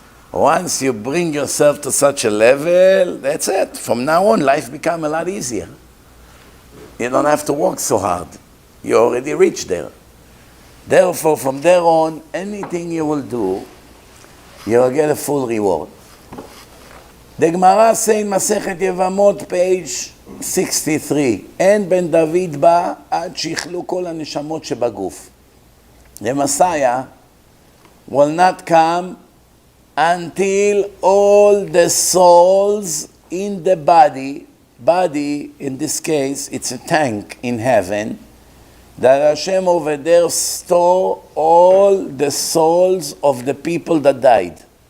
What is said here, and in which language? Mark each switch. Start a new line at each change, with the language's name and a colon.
English: Once you bring yourself to such a level, that's it. From now on, life becomes a lot easier. You don't have to work so hard. You already reached there. Therefore, from there on, anything you will do, you will get a full reward. The Gemara says in Masechet Yevamot, page 63,
Hebrew: אין בן דוד בא עד שיכלו כל הנשמות שבגוף.
English: The Messiah will not come until all the souls in the body body, in this case, it's a tank in heaven, that Hashem over there store all the souls of the people that died.